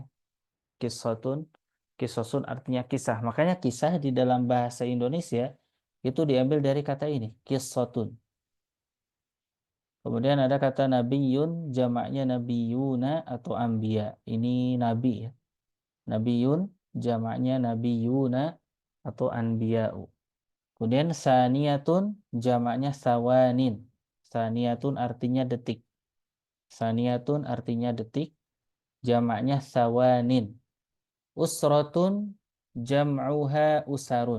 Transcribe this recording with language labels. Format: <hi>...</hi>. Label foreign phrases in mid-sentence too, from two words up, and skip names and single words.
<ar>Qissatun qisasun</ar> <id>artinya kisah. Makanya kisah di dalam bahasa Indonesia itu diambil dari kata ini, qissatun. Kemudian ada kata nabiyun, jamaknya nabiyuna atau anbiya. Ini nabi ya. Nabiyun, jamaknya nabiyuna atau anbiya'u. Kemudian saniyatun, jamaknya sawanin. Saniyatun artinya detik. Saniyatun artinya detik, jamaknya sawanin.</id> <ar>Usratun, jam'uha usarun.</ar>